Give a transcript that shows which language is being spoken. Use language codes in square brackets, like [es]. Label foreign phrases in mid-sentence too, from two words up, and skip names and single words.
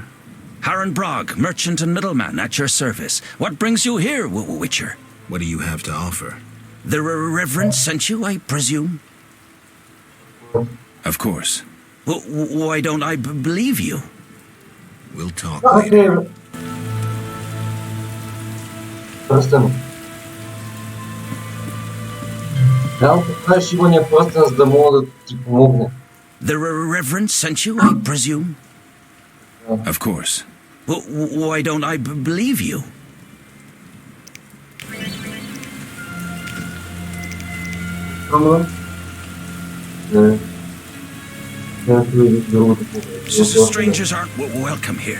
[en] Harren Brog, merchant and middleman, at your service. What brings you here, Witcher? What do you have to offer? The Reverend sent you, I presume? Of course. Why don't I believe you? We'll talk later. [bg] Пръстен. Трябва да правиш имания пръстен, за да мога да ти помогне. [en] The Reverend sent you, I presume? Of course. Why don't I believe you? Strangers aren't welcome here.